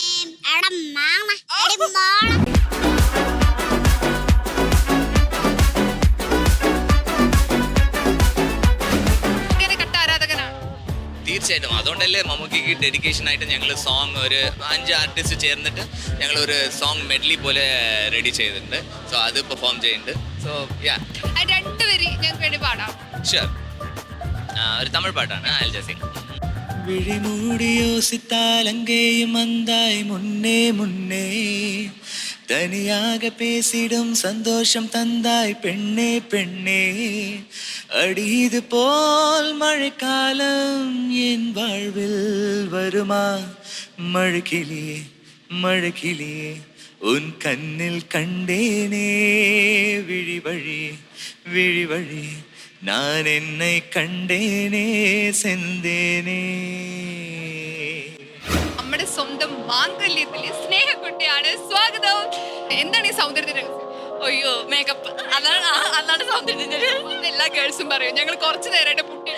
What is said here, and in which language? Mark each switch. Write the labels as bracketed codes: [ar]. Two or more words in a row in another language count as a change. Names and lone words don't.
[ml] തീർച്ചയായിട്ടും അതുകൊണ്ടല്ലേ മമ്മൂക്കിക്ക് ഡെഡിക്കേഷൻ ആയിട്ട് ഞങ്ങൾ സോങ് ഒരു 5 ആർട്ടിസ്റ്റ് ചേർന്നിട്ട് ഞങ്ങൾ ഒരു [en] song medley [ml] പോലെ റെഡി ചെയ്തിട്ടുണ്ട്. സോ അത് പെർഫോം ചെയ്യുന്നുണ്ട്. [en] so ya, [ml] രണ്ടുപേര് ഞങ്ങൾക്ക് വേണ്ടി പാടാം. ഷുവർ. ഒരു തമിഴ് പാട്ടാണ്. [en] I will just sing. [ta] விழிமூடியோசித்தாலங்கேயும் வந்தாய் முன்னே முன்னே தனியாக பேசிடும் சந்தோஷம் தந்தாய் பெண்ணே பெண்ணே அடிது போல் மழைக்காலம் என் வாழ்வில் வருமா மழைக்கிளியே மழைக்கிளியே உன் கண்ணில் கண்டேனே விழி வழி விழி வழி நான் என்னை கண்டேனே செந்தேனே. [ml] നമ്മുടെ സ്വന്തം മാംഗല്യത്തിലെ സ്നേഹക്കുട്ടിയാണ്. സ്വാഗതം. എന്താണ് ഈ സൗന്ദര്യത്തിന്റെ രഹസ്യം? അയ്യോ, മേക്കപ്പ്. അതാണ് സൗന്ദര്യത്തിന്റെ. എല്ലാ ഗേൾസും പറയും. ഞങ്ങൾ കുറച്ചു നേരമായിട്ട് പുട്ടി.